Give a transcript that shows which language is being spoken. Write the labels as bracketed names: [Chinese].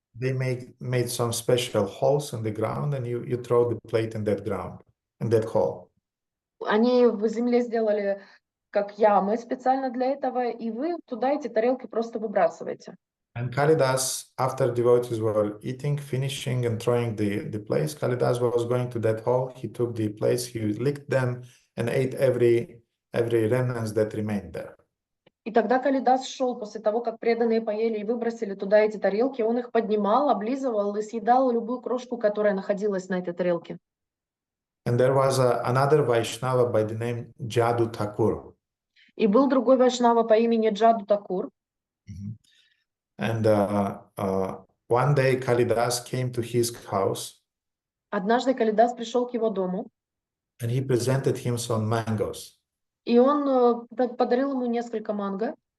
[English] They made some special holes in the ground, and you throw the plate in that ground, in that hole. [Russian] Они в земле сделали как ямы специально для этого, и вы туда эти тарелки просто выбрасываете. [English] And Kalidas, after devotees were eating, finishing, and throwing the plates, Kalidas was going to that hole. He took the plates, he licked them, and ate every remnants that remained there. [Russian] И тогда Калидас шел после того, как преданные поели и выбросили туда эти тарелки, он их поднимал, облизывал и съедал любую крошку, которая находилась на этой тарелке. [English] And there was another Vaishnava by the name Jadu Thakur. [Russian] И был другой вайшнава по имени Джаду Такур. [English] And one day Kalidas came to his house. [Russian] Однажды Калидас пришел к его дому. [English] And he presented him some mangoes. [Russian] И он подарил ему несколько манго.